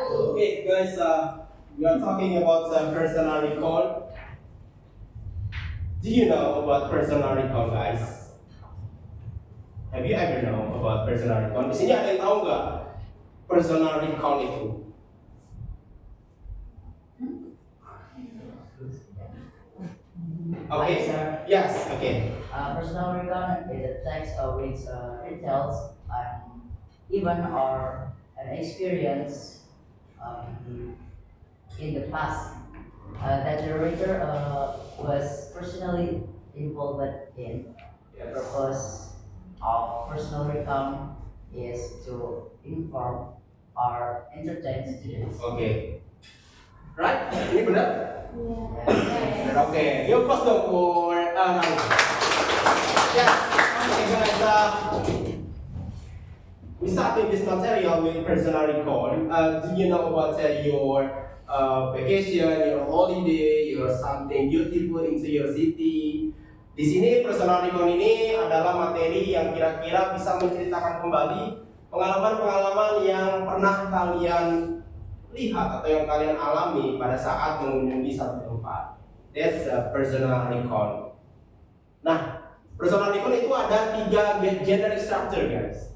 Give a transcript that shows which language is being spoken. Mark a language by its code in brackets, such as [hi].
[en] Okay, guys, we are talking about personal recall. Do you know about personal recall, guys? Have you ever know about personal recall? [id] Di sini ada yang tahu nggak personal recall itu? [en] Okay. Hi, sir. Yes. Okay. Personal recall is a text of which retells even or an experience in the past that the writer was personally involved in. The purpose of personal recount is to inform or entertain students. Okay. Right? [id] Ini benar? [en] Yeah. Okay. Give applause dong for Rangga. Yeah. Okay, guys. We starting this material with personal recall. Do you know about your vacation, your holiday, your something beautiful into your city? [id] Di sini personal recall ini adalah materi yang kira-kira bisa menceritakan kembali pengalaman-pengalaman yang pernah kalian lihat atau yang kalian alami pada saat mengunjungi satu tempat. [en] That's personal recall. [id] Nah, [en] personal recall [id] itu ada [en] 3 generic structure, guys.